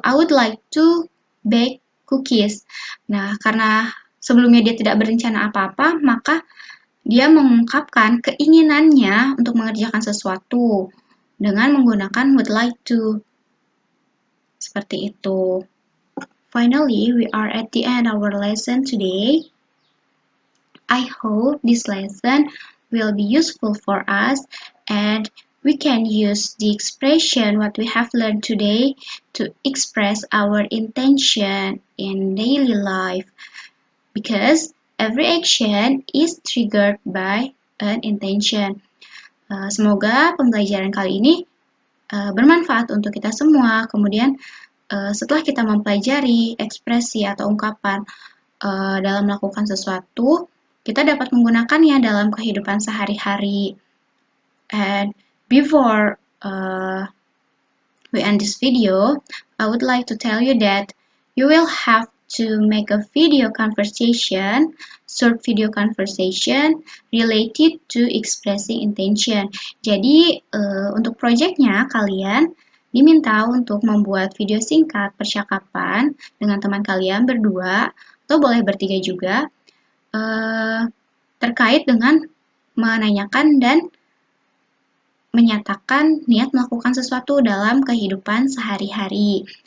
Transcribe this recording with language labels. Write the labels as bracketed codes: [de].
[en] I would like to bake cookies. [id] Nah, karena sebelumnya dia tidak berencana apa-apa, maka dia mengungkapkan keinginannya untuk mengerjakan sesuatu dengan menggunakan would like to. Seperti itu. [en] Finally, we are at the end of our lesson today. I hope this lesson will be useful for us and we can use the expression what we have learned today to express our intention in daily life. Because every action is triggered by an intention. [id] Semoga pembelajaran kali ini bermanfaat untuk kita semua. Kemudian setelah kita mempelajari ekspresi atau ungkapan dalam melakukan sesuatu, kita dapat menggunakannya dalam kehidupan sehari-hari. [en] And before we end this video, I would like to tell you that you will have to make a video conversation, short video conversation related to expressing intention. [id] Jadi untuk projectnya kalian diminta untuk membuat video singkat percakapan dengan teman kalian berdua atau boleh bertiga juga terkait dengan menanyakan dan menyatakan niat melakukan sesuatu dalam kehidupan sehari-hari.